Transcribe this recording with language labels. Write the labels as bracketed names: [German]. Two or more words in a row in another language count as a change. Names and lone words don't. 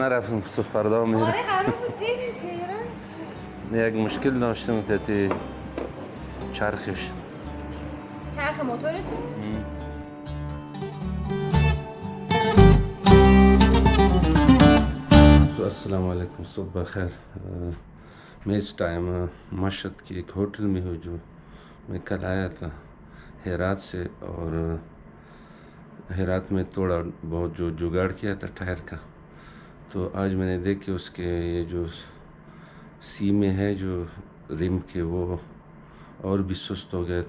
[Persian] نرفتم فردا میره. آره قرار بود بریم تهران. یک مشکل داشتم که چرخش چرخ موتورتون؟ [Urdu] तो [Arabic] السلام علیکم, [Urdu] صبح خیر. میں اس ٹائم مشہد کی ایک ہوٹل میں ہوں جو میں کل آیا تھا ہرات سے، اور ہرات میں تھوڑا بہت جو جگاڑ کیا تھا ٹائر کا، تو آج میں نے دیکھے اس کے یہ جو سیمے ہے جو رم کے وہ اور بھی سست ہو گئے.